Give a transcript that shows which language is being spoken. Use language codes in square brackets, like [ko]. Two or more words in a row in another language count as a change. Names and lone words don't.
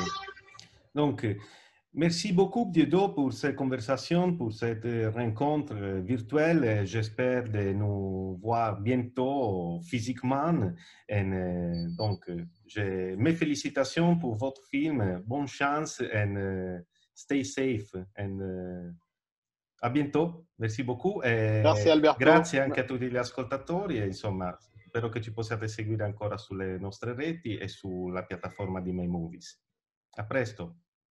[fr] Donc, merci beaucoup, Dieudo, pour cette conversation, pour cette rencontre virtuelle. J'espère de nous voir bientôt physiquement. Et, donc, mes félicitations pour votre film. Bonne chance et [en] stay safe. [fr] A bientôt. Merci beaucoup. [it] Grazie Alberto. Grazie anche a tutti gli ascoltatori. E, insomma, spero che ci possiate seguire ancora sulle nostre reti e sulla piattaforma di My Movies. A presto.